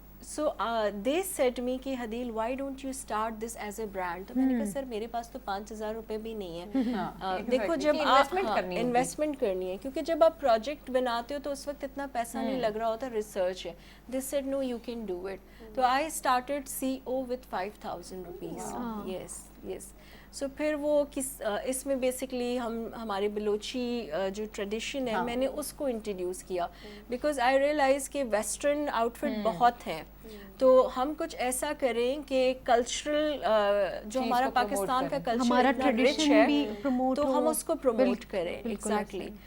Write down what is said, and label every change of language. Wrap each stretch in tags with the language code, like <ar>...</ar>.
<en>So they said me کہ Hadeel why don't you start this as a brand.</en> <ur>تو میں نے کہا سر میرے پاس تو 5,000 روپے بھی نہیں ہے. دیکھو جب آپ انویسٹمنٹ کرنی ہے, کیونکہ جب آپ پروجیکٹ بناتے ہو تو اس وقت اتنا پیسہ نہیں لگ رہا ہوتا, ریسرچ ہے.</ur> <en>They said no you can do it. تو I started CO with 5,000 rupees. Yes.</en> <ur>سو پھر وہ اس میں بیسکلی ہمارے بلوچی جو ٹریڈیشن ہے میں نے اس کو انٹروڈیوس کیا,</ur> <en>because I realize</en> <ur>کہ ویسٹرن آؤٹ فٹ بہت ہے, تو ہم کچھ ایسا کریں کہ کلچرل جو ہمارا پاکستان کا کلچر اتنا رچ ہے تو ہم اس کو پروموٹ کریں. ایگزیکٹلی.</ur>